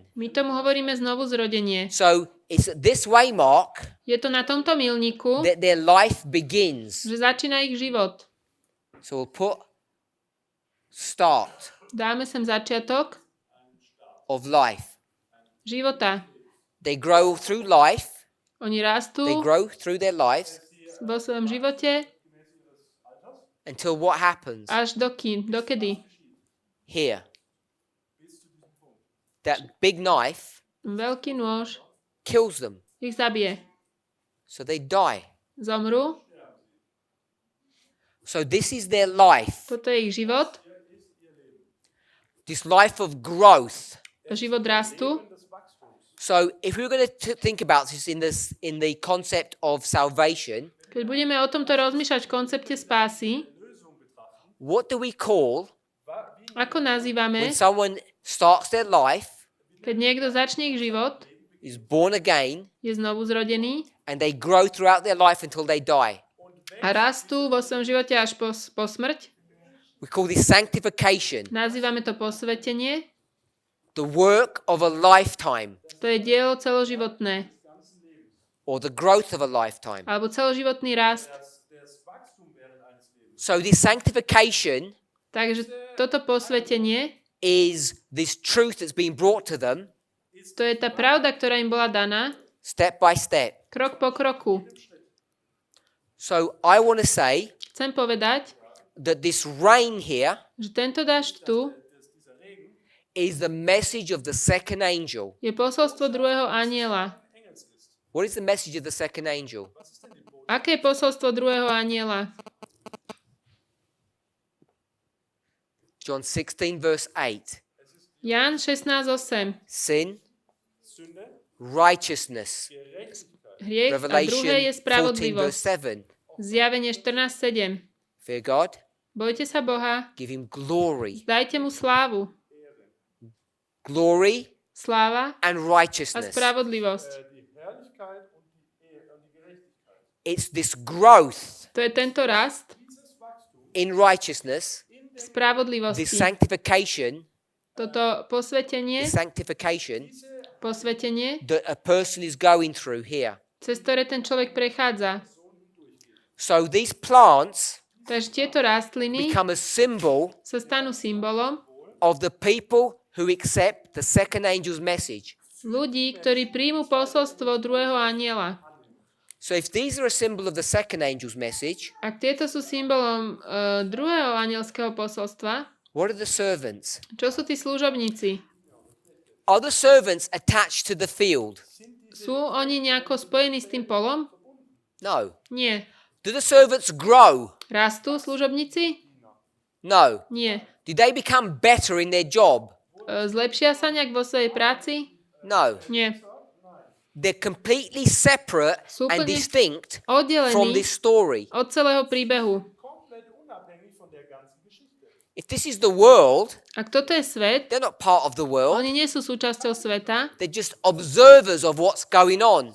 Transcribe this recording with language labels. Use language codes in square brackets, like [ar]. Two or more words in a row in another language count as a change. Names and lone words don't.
[sk] My tomu hovoríme znovu zrodenie. [en] So it's at this way mark [sk] Je to na tomto milníku, [en] that their life begins. [sk] že začína ich život. [en] So we'll put start [sk] Dáme sem začiatok [en] of life. [sk] života. [en] They grow through life. [sk] Oni [en] They [sk] rastú [en] grow through their lives [sk] vo svojom živote [en] until what happens [sk] až dokedy? [en] here. That big knife [sk] Veľký nôž [en] kills them. [sk] ich zabije. [en] So they die. [sk] Zomrú. [en] So this is their life. [sk] Toto je ich život. [en] This life of growth. [sk] život rastu. [en] So if we were going to think about this in the concept of salvation, [sk] Keď budeme o tomto rozmýšľať v koncepte spásy, [en] what do we call [sk] ako nazývame, [en] when someone starts their life, [sk] keď niekto začne ich život, [en] is born again, [sk] je znovu zrodený [en] and they grow throughout their life until they die? [sk] a rastú vo svojom živote až po smrť? [en] We call this sanctification, [sk] Nazývame to posvetenie. [en] the work of a lifetime, [sk] To je dielo celoživotné, [en] or the growth of a lifetime. [sk] alebo celoživotný rast. [en] So this sanctification [sk] Takže toto posvetenie, [en] is this truth that's been brought to them [sk] to je tá pravda, ktorá im bola daná, [en] step by step. [sk] krok po kroku. [en] So I want to say [sk] Chcem povedať, [en] that this rain here [sk] že tento dážď tu [en] is the message of the second angel. [sk] je posolstvo druhého anjela. [en] What is the message of the second angel? [sk] Aké je posolstvo druhého anjela? [en] John 16 verse 8. [sk] Ján 16:8. [en] Sin, righteousness. [sk] Hriech a [en] Revelation [sk] druhé je [en] 14 verse spravodlivosť. 7. [sk] Zjavenie 14:7. [en] Fear God, [sk] Bojte sa Boha, [en] give him glory. [sk] dajte mu slávu. [en] Glory [sk] Sláva [en] and [sk] a [en] righteousness. [sk] spravodlivosť. [en] It's this growth [sk] To je tento rast [en] in righteousness, [sk] v [en] this [sk] spravodlivosti. [en] sanctification, [sk] Toto posvetenie, posvetenie, [en] that a person is going through here. [sk] cez ktoré ten človek prechádza. [en] So these plants [sk] Takže tieto rastliny [en] become a symbol [sk] sa stanú symbolom [en] of the people who accept the second angel's message. [sk] ľudí, ktorí príjmu posolstvo druhého anjela. [en] So if these are a symbol of the second angel's message, [sk] Ak tieto sú symbolom druhého anjelského posolstva, [en] what are the servants? [sk] čo sú tí služobníci? [en] Are the servants attached to the field? [sk] Sú oni nejako spojení s tým polom? [en] No. [sk] Nie. [en] Do the servants grow? [sk] Rastú služobníci? [en] No. [sk] Nie. [en] Do they become better in their job? [sk] Zlepšia sa nejak vo svojej práci? [en] No. [sk] Nie. [en] They're completely separate [sk] Sú [en] and [sk] úplne [en] distinct from [sk] oddelení [en] this story. [sk] od celého príbehu. [en] If this is the world, [sk] Ak toto je svet, [en] they're not part of the world. [sk] oni nie sú súčasťou sveta, [en] They're just observers of what's going on.